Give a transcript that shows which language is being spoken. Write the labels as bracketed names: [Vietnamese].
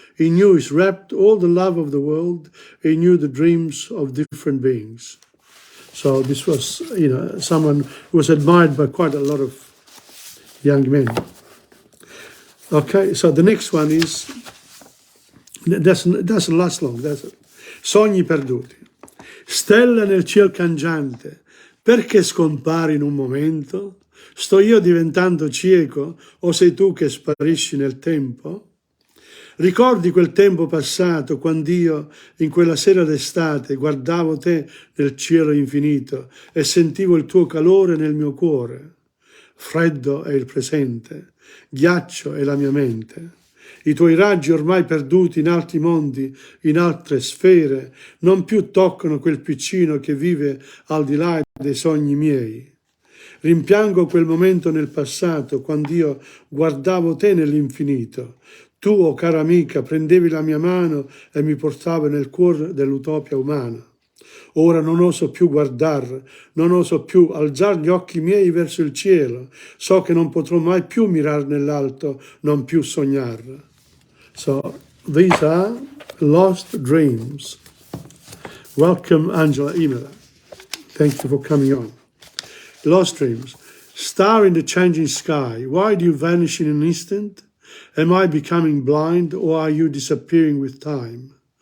[English] In you is wrapped all the love of the world. In you the dreams of different beings. So this was, someone who was admired by quite a lot of young men. Okay, so the next one is, it doesn't last long, does it? [Italian] Sogni perduti. Stella nel ciel cangiante, perché scompari in un momento? Sto io diventando cieco o sei tu che sparisci nel tempo? Ricordi quel tempo passato quando io, in quella sera d'estate, guardavo te nel cielo infinito e sentivo il tuo calore nel mio cuore? Freddo è il presente, ghiaccio è la mia mente. I tuoi raggi ormai perduti in altri mondi, in altre sfere, non più toccano quel piccino che vive al di là dei sogni miei. Rimpiango quel momento nel passato, quando io guardavo te nell'infinito. Tu, oh cara amica, prendevi la mia mano e mi portavi nel cuore dell'utopia umana. Ora non oso più guardare, non oso più alzare gli occhi miei verso il cielo. So che non potrò mai più mirare nell'alto, non più sognare. [English] So, these are lost dreams. Welcome, Angela Imola. Thank you for coming on. Lost dreams. Star in the changing sky, why do you vanish in an instant? Am I becoming blind, or are you disappearing with time?